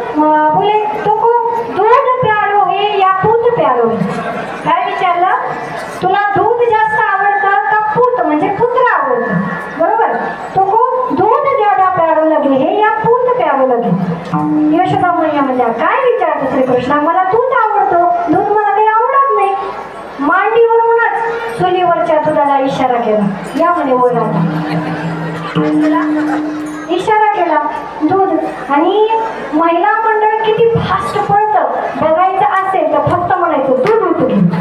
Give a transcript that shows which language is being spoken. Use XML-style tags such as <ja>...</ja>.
<hi>बोले तुमको दूध प्यारो है या पूत प्यारो है?</hi> <mr>काय विचारलं? तुला दूध जास्त आवडतं का पूत म्हणजे पुत्र आवडतं? बरोबर.</mr> <hi>तुमको दूध ज्यादा प्यारो लगे है या पूत प्यारो लगे?</hi> <mr>यशोदा मैया म्हणजे काय विचारतो श्रीकृष्णा, मला दूध आवडतो, दूध मला काही आवडत नाही. मांडीवरूनच चुलीवरच्या दुधाला इशारा केला, या म्हणे बोला. इशारा केला दूध. आणि महिला मंडळ किती फास्ट पळतं बघायचं असेल तर फक्त म्हणायचं दूध उतरू.</mr>